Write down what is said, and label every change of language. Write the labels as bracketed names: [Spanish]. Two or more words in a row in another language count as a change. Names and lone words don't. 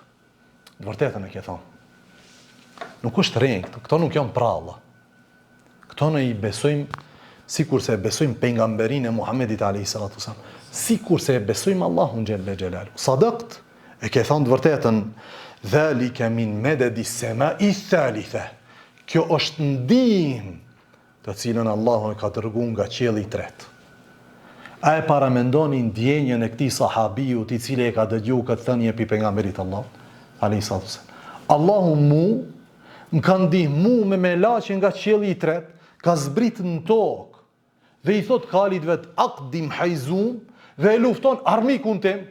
[Albanian] Vërtetën e ke thonë. Nuk është rënk, këto nuk janë pralla. Këto ne i besojmë sikur se besojmë pejgamberin e Muhamedit [Arabic] عليه الصلاة والسلام, [Albanian] sikur se besojmë Allahun [Arabic] جل جلاله. [Albanian] Sadaqt, e ke thonë të vërtetën. [Arabic] ذلك من مدد السماء الثالثة. [Albanian] Kjo është ndihmë të cilën Allahu e ka dërguar nga qielli i tretë. A e paramendoni ndjenjën e këtij sahabiu i cili e ka dëgjuar këtë thënie pi pejgamberit Allahut [Arabic] عليه الصلاة والسلام? [Albanian] Allahu më ka ndihmu me melaqe nga qielli i tretë, ka zbrit në tokë dhe i thot kalit vet: [Arabic] أقدم حيزوم, [Albanian] dhe e lufton armikun tim.